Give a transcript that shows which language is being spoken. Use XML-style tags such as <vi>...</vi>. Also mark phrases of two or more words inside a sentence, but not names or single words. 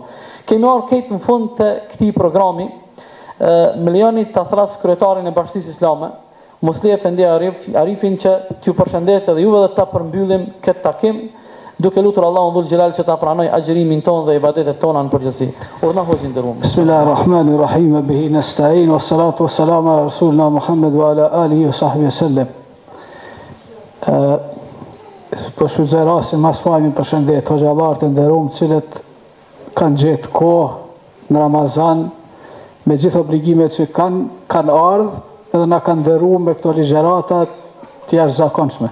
<sq>Kemi marrë këtë në fund të këtij programi. Më lejoni ta thras kryetarin e Bashkisë Islame, Musli Efendi Arifin, që t'ju përshëndet edhe juve dhe ta përmbyllim këtë takim, duke lutur Allahun</sq> <ar>ذو الجلال</ar> <sq>që ta pranoj agjërimin ton dhe ibadetet tona në përgjithësi. Urdhna hoxhin nderuar.</sq> <ar>بسم الله الرحمن الرحيم، به نستعين، والصلاة والسلام على رسولنا محمد وعلى آله وصحبه وسلم.</ar> <sq>Po shfrytëzoj rastin mas fajmin përshëndet hoxhallar të nderuar, cilët kanë gjetë kohë në Ramazan me gjithë obligimet që kanë ardhë edhe na kanë nderuar me këto ligjërata të jashtëzakonshme.</sq>